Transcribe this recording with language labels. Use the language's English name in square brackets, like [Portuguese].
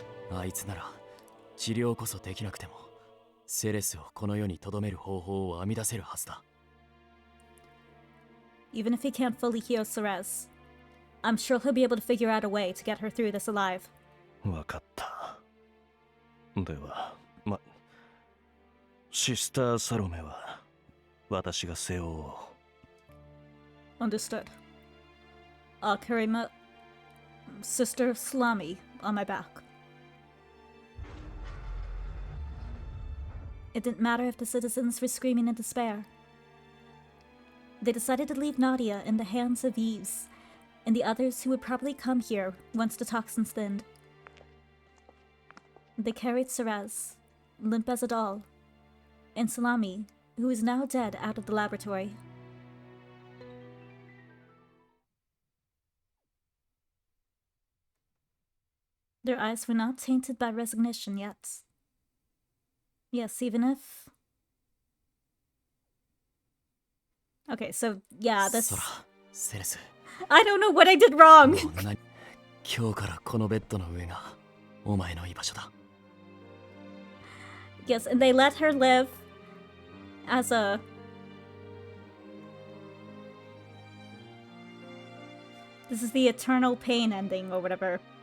[Japanese] あいつなら治療こそできなくてもセレスをこの世に留める方法を編み出せるはずだ。 [English] Even if he can't fully heal Ceres, I'm sure he'll be able to figure out a way to get her through this alive. [Japanese] わかった。では、シスター・サロメは私が背負おう。 [English] Understood. I'll carry my sister Salami on my back. It didn't matter if the citizens were screaming in despair. They decided to leave Nadia in the hands of Yves and the others who would probably come here once the toxins thinned. They carried Ceres, limp as a doll, and Salami, who is now dead, out of the laboratory. Their eyes were not tainted by resignation yet. Yes, even if... Okay, so yeah, this... [Japanese] ソラ、セレス。 [English] I don't know what I did wrong. [Japanese] もう何今日からこのベッドの上がお前の居場所だ。 [English] Yes, and they let her live as a... This is the eternal pain ending or whatever.